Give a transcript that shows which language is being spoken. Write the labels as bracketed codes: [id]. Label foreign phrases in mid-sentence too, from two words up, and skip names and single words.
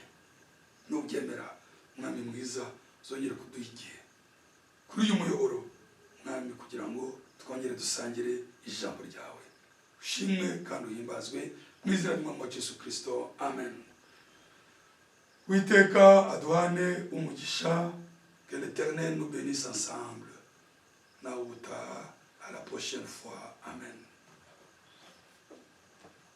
[rw] Nubyemera Mwami mwiza, uzongere kuduha igihe kuri uyu muyoboro Mwami, kugira ngo twongere dusangire ijambo ryawe. Ushimwe kandi uhimbazwe mu izina ry'Umwami wacu Yesu Kristo. Amen. Uwiteka aduhane umugisha. [fr] Que l'Éternel nous bénisse ensemble. [rw] Na ubutaha, [fr] à la prochaine fois. [rw] Amen.